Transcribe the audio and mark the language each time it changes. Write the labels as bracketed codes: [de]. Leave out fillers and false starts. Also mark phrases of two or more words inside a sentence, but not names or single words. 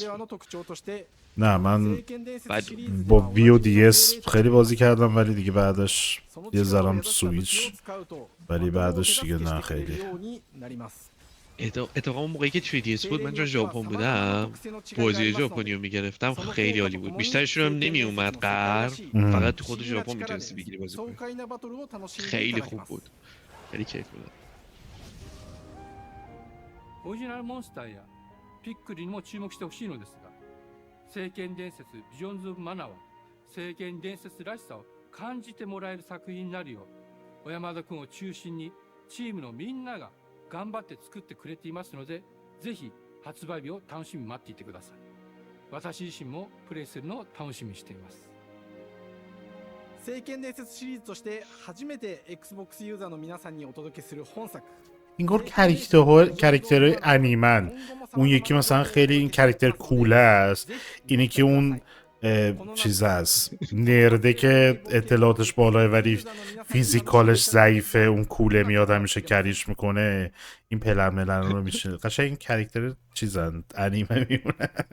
[fa] نه من با وی و دی اس خیلی بازی کردم ولی دیگه بعدش یه ذرم سویچ، ولی بعدش دیگه نه خیلی. اتفاقا اون موقعی که 3DS بود من چون ژاپن بودم بازی ژاپنی رو میگرفتم خیلی عالی بود. بیشترشون هم نمی اومد غرب، فقط تو خود ژاپن میتونستی بگیری بازی کنی. خیلی خوب بود، خیلی کیف بود. [ja] オリジナルモンスターやピックリにも注目してほしいのですが、聖剣伝説ビジョンズ・オブ・マナは聖剣伝説らしさを感じてもらえる作品になるよう小山田君を中心にチームのみんなが頑張って作ってくれていますので、ぜひ発売日を楽しみに待っていてください。私自身もプレイするのを楽しみにしています。聖剣伝説シリーズとして初めて Xbox ユーザーの皆さんにお届けする本作 [fa] اینگار کرکترهای انیمن. اون یکی مثلا خیلی این کرکتر کوله است، اینی که اون چیز است نرده که اطلاعاتش بالاه ولی فیزیکالش ضعیفه، اون کوله میاد همیشه کریش میکنه، این پلن ملن رو میشه قشنگ این کرکتر چیزن انیمه میمونه.